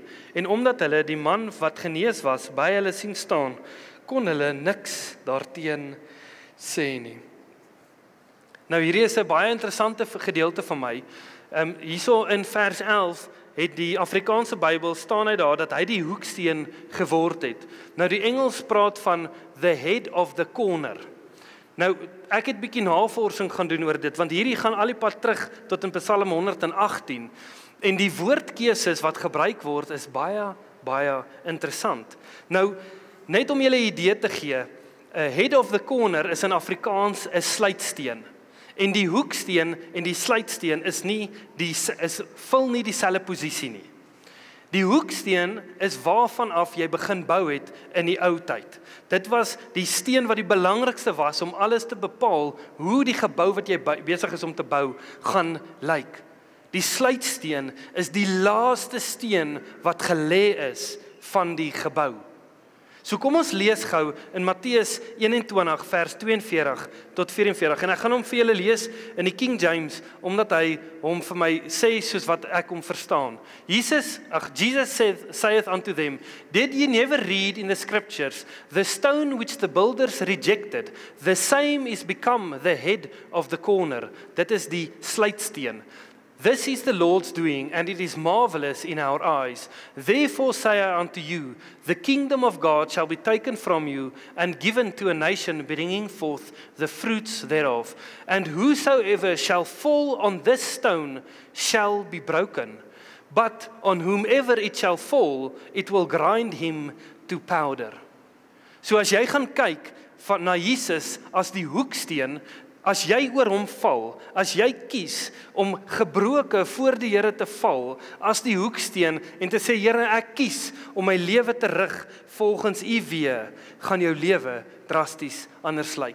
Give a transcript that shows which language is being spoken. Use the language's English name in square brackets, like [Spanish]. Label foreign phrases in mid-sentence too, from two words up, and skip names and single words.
[Afrikaans] En omdat hulle die man wat genees was by hulle sien staan, kon hulle niks daarteen sê nie. Nou hierdie is 'n baie interessante gedeelte van my. Hierso in vers 11 het die Afrikaanse Bybel staan hy daar dat hy die hoeksteen geword het. Nou die Engels praat van [English] the head of the corner. [Afrikaans] Nou ek het bietjie navorsing gaan doen oor dit, want hierdie gaan al die pad terug tot in Psalm 118. En die woordkeuses wat gebruik word is baie interessant. Nou net om julle 'n idee te gee, [English] head of the corner [Afrikaans] is in Afrikaans 'n sluitsteen. En die hoeksteen en die sluitsteen vul nie dieselfde posisie nie. Die hoeksteen is waarvan af jy begin bou het in die ou tyd. Dit was die steen wat die belangrikste was om alles te bepaal hoe die gebou wat jy besig is om te bou gaan lyk. Die sluitsteen is die laaste steen wat gelê is van die gebou. So kom ons lees gou in Matteus 21 vers 42 tot 44 en ek gaan hom vir julle lees in die King James omdat hy hom vir my sê soos wat ek hom verstaan. [English] Jesus saith unto them, did ye never read in the scriptures, the stone which the builders rejected, the same is become the head of the corner. [Afrikaans] Dit is die sluitsteen. [English] This is the Lord's doing, and it is marvelous in our eyes. Therefore say I unto you, the kingdom of God shall be taken from you, and given to a nation bringing forth the fruits thereof. And whosoever shall fall on this stone shall be broken. But on whomever it shall fall, it will grind him to powder. [Afrikaans] So as jy gaan kyk na Jesus as die hoeksteen, as jy oor hom val, as jy kies om gebroke voor die Here te val, as die hoeksteen en te sê, Here, ek kies om my lewe te rig volgens U weë, gaan jou lewe drasties anders lyk.